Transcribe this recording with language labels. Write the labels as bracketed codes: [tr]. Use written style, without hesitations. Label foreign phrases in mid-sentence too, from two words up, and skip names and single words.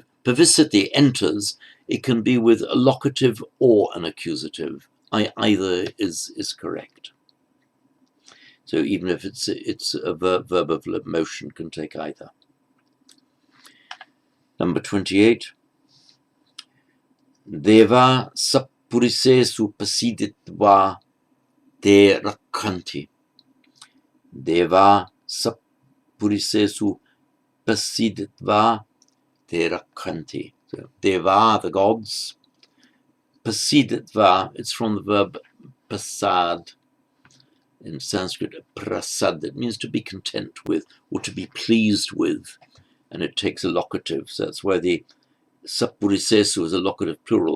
[en] Pavissati enters. It can be with a locative or an accusative. Either is correct. So even if it's a verb of motion, can take either. Number 28. [pi] Deva sapurisesu pasiditva te rakhanti. Deva sapurisesu pasiditva te rakhanti. [en] So, Deva, the gods. Pasiditva, it's from the verb pasad. In Sanskrit, prasad, it means to be content with or to be pleased with, and it takes a locative. So that's why the sapurisesu is a locative plural.